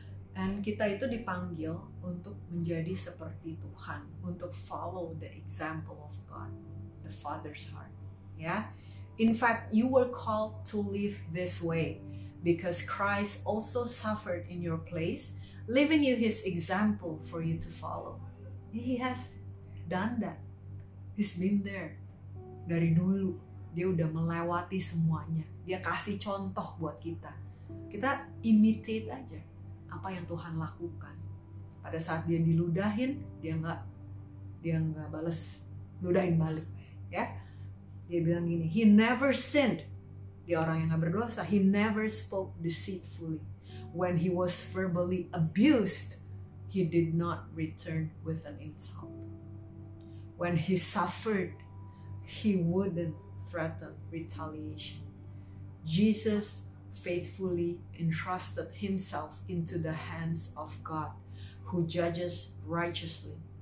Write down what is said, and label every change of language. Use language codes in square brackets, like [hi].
[id] Dan kita itu dipanggil untuk menjadi seperti Tuhan, untuk [en] follow the example of God, the Father's heart. Ya, in fact, you were called to live this way because Christ also suffered in your place, leaving you His example for you to follow. He has done that. He's been there [id] dari dulu. Dia udah melewati semuanya. Dia kasih contoh buat kita. Kita imitate aja apa yang Tuhan lakukan. Pada saat dia diludahin, dia nggak bales, ludahin balik, ya. Dia bilang gini, [en] He never sinned. [id] Dia orang yang nggak berdosa. [en] He never spoke deceitfully. When he was verbally abused, he did not return with an insult. When he suffered, he wouldn't threaten retaliation. Jesus faithfully entrusted himself into the hands of God, who judges righteously.